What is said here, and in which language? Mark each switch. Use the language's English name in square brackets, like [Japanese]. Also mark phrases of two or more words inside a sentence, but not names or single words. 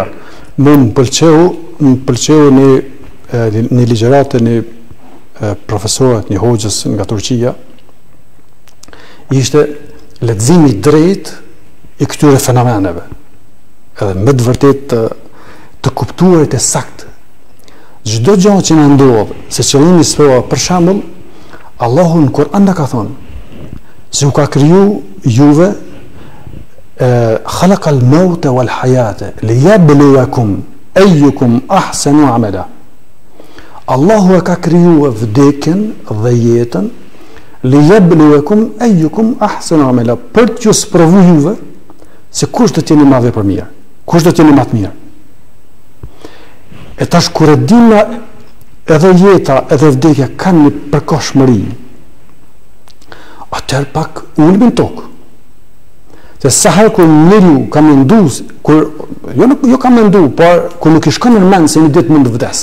[Albanian] Më pëlqeu një ligjëratë një profesorat, një hoxhës nga Turqia, ishte leximi drejt i këtyre fenomeneve, edhe me të vërtet të kuptuarit e sakt. Çdo gjë që na ndodh, se qëllimi s'po, për shembull, Allahu në Kur'an na ka thonë se u ka kriju juve [Arabic] خلق الموت والحياة ليبلوكم أيكم أحسن عملا. [Albanian] Allahu e ka kriju vdekjen dhe jetën [Arabic] ليبلوكم أيكم أحسن عملا, [Albanian] për t'ju sprovu juve se kush do t'jeni më vepër mirë, kush do t'jeni më të mirë. E tash kur e dimë edhe jeta edhe vdekja kanë një përkohshmëri, atëherë pak ulmin tokë. Se sa herë kur njeriu ka mendu, jo ka mendu, por kur nuk i shkon në mend se një ditë mund të vdes.